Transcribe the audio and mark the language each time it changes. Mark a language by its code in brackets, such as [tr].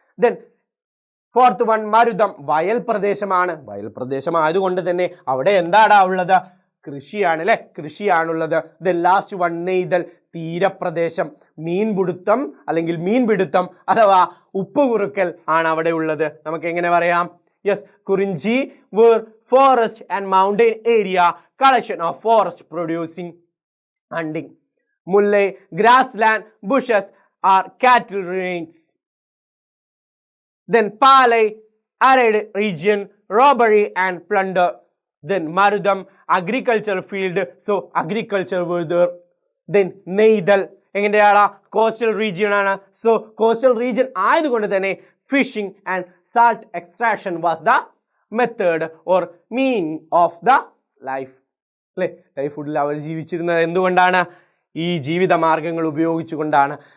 [en] then fourth one [ml] മരുതം, വയൽ പ്രദേശമാണ്. വയൽ പ്രദേശമായതുകൊണ്ട് തന്നെ അവിടെ എന്താടാ ഉള്ളത്? കൃഷിയാണ് അല്ലെ, കൃഷിയാണുള്ളത്. [en] then last one [ml] നെയ്തൽ, തീരപ്രദേശം. മീൻപിടുത്തം അല്ലെങ്കിൽ മീൻപിടുത്തം അഥവാ ഉപ്പുകുറുക്കൽ ആണ് അവിടെ ഉള്ളത്. നമുക്ക് എങ്ങനെ പറയാം? [en] Yes, Kurinji were forest and mountain area collection of forest producing hunting. Mullai, grassland, bushes are cattle ranges. Then Palai, arid region, robbery and plunder. Then Marudam, agricultural field, so agriculture were there. [ml] Then നെയ്തൽ എങ്ങനെയാടാ? Coastal region ആണ്. [en] so coastal region [ml] ആയതുകൊണ്ട് തന്നെ [en] Fishing and salt extraction was the method or mean of the life അല്ലെ. [ml] Life ഫുഡിൽ അവർ ജീവിച്ചിരുന്നത് എന്തുകൊണ്ടാണ്? ഈ ജീവിത മാർഗങ്ങൾ ഉപയോഗിച്ചുകൊണ്ടാണ്.